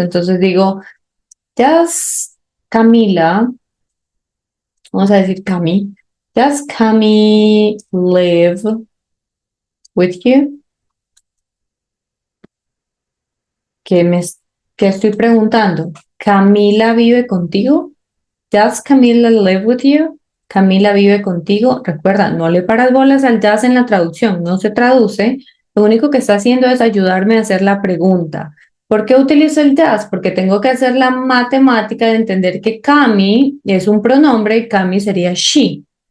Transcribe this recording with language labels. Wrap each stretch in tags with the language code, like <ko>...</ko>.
<es>Entonces digo, does Camila, vamos a decir Cami, does Cami live with you? ¿Qué me, qué estoy preguntando? ¿Camila vive contigo?</es> <en>Does Camila live with you?</en> <es>Camila vive contigo. Recuerda, no le paras bolas al does en la traducción, no se traduce. Lo único que está haciendo es ayudarme a hacer la pregunta. ¿Por qué utilizo el does? Porque tengo que hacer la matemática de entender que Cami es un pronombre y Cami sería she.</es>